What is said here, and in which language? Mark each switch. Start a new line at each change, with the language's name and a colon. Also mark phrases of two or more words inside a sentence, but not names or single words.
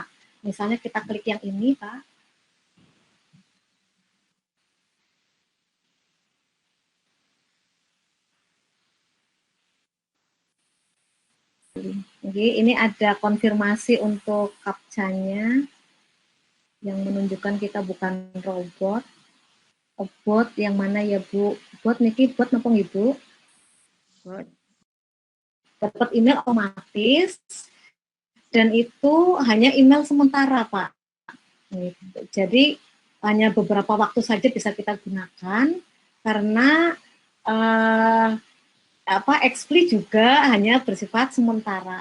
Indonesian: Misalnya kita klik yang ini, Pak. Jadi ini ada konfirmasi untuk captcha-nya yang menunjukkan kita bukan robot. Bot yang mana ya Bu? Bot niki bot napa Ibu? Bot. Dapat email otomatis dan itu hanya email sementara, Pak. Jadi hanya beberapa waktu saja bisa kita gunakan karena Expli juga hanya bersifat sementara.